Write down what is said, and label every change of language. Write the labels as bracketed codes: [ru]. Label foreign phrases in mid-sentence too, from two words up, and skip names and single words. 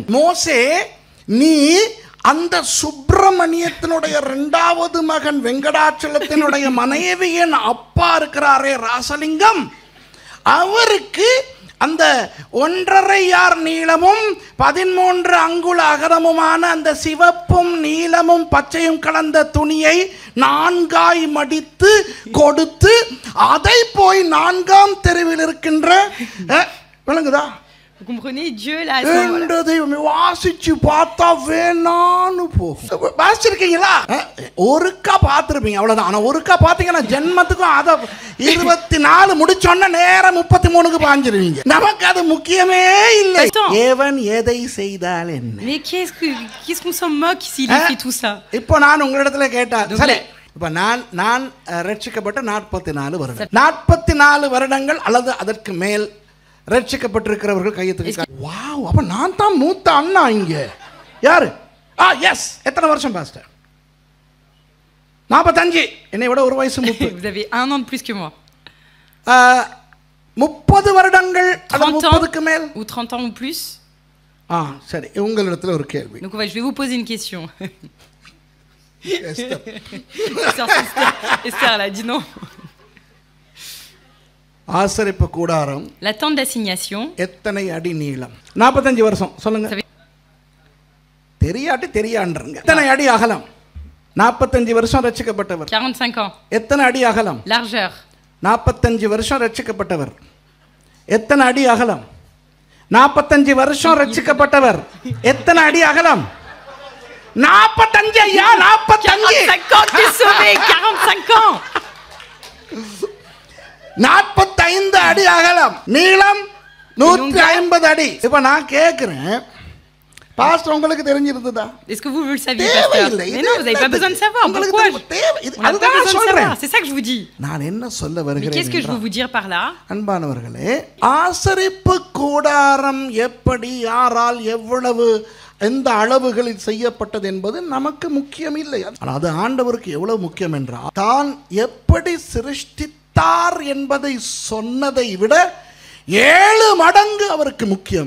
[ta] மோசே, நீ அந்த சுப்பிரமணியத்தினுடைய 2வது மகன் வெங்கடாச்சலத்தினுடைய மனைவியின் அப்பா இருக்கிறாரே ராசலிங்கம், அவருக்கு அந்த 1.5 யார் நீளமும் 13 அங்குல அகலமுமான அந்த சிவப்பும் நீலமும் பச்சையும் கலந்த துணியை 4ஆய் மடித்து கொடுத்து அதை போய் 4ஆம் தெருவில் இருக்கின்ற விளங்குதா? [fr] Vous comprenez, Dieu là [ta] வாசிச்சு பார்த்தா வேணான்னு போகும். வாசிச்சிருக்கீங்களா? ஒருக்கா பார்த்துருப்பீங்க, அவ்வளவுதான். ஆனா ஒருக்கா பார்த்தீங்கன்னா ஜென்மத்துக்கும் அதை 24 முடிச்சோன்னா நேரம் 33க்கு பாஞ்சிருவீங்க. நமக்கு அது முக்கியமே இல்லை. ஏவன் எதை செய்தால் என்ன? [fr] Mais qu'est-ce qu'on s'en moque s'il fait tout ça? [ta] இப்போ நான் உங்களிடத்துல கேட்டேன், சரி, இப்ப நான் ரட்சிக்கப்பட்ட 44 வருடம், 44 வருடங்கள் அல்லது அதற்கு மேல் ரட்சிக்கப்பட்டிருக்கிறவர்கள் கையெழுத்து. வாவ், அப்ப நான் தான் மூத்த அண்ணா இங்க. யாரு? எஸ். எத்தனை வருஷம் பாஸ்டர்? 45. என்னை விட ஒரு வயசு மூத்த. [fr] Vous avez 1 an de plus que moi. [ta] 30 வருடங்கள் அல்லது 30க்கு மேல் [fr] ou 30 ans ou plus. [ta] சரி, உங்களிடத்துல ஒரு கேள்வி. [fr] Donc je vais vous poser une question. [ta] எஸ்தர். [fr] Esther, elle a dit non. [ta] ஆசரிப்பு கூடாரம் [fr] La tente d'assignation, [ta] எத்தனை அடி நீளம்? 45 வருஷம் சொல்லுங்க. [fr] Ça [ta] தெரியாட்டி தெரியாண்டுருங்க. எத்தனை அடி அகலம்? 45 வருஷம் ரட்சிக்கப்பட்டவர். [fr] 45 ans. [ta] எத்தனை அடி அகலம்? [fr] Largeur, [ta] 45 வருஷம் ரட்சிக்கப்பட்டவர். எத்தனை அடி அகலம்? 45 வருஷம் ரட்சிக்கப்பட்டவர். எத்தனை அடி அகலம்? 45 ஐயா, 45. [fr] 45 ans, t'es sauvé. 45 ans. [ta] 45 அடி அகலம், நீளம் 150 அடி. இப்ப நான் கேக்குறேன், பாஸ்டர் உங்களுக்கு தெரிஞ்சிருந்ததா? [fr] Est-ce que vous le saviez, [ta] தேவையில்லை. [fr] pasteur? Mais non, vous n'avez pas besoin de savoir. [ta] உங்களுக்கு [fr] Pourquoi [ta] தெரியும், தேவை- இது- [fr] On n'a pas [ta] அதுதான் [fr] besoin de [ta] சொல்றேன். [fr] savoir. C'est ça que je vous dis. [ta] நான் என்ன சொல்ல [fr] Mais [ta] வருகிறேன் [fr] qu'est-ce que je veux [ta] என்றால், [fr] vous dire par là? [ta] அன்பானவர்களே, ஆசரிப்பு கூடாரம் எப்படி, யாரால், எவ்வளவு, எந்த அளவுகளில் செய்யப்பட்டது என்பது நமக்கு முக்கியம் இல்லை. ஆனால் அது ஆண்டவருக்கு எவ்வளவு முக்கியம் என்றால், தான் எப்படி சிருஷ்டித்தார் என்பதை சொன்னதை விட 7 மடங்கு அவருக்கு முக்கியம்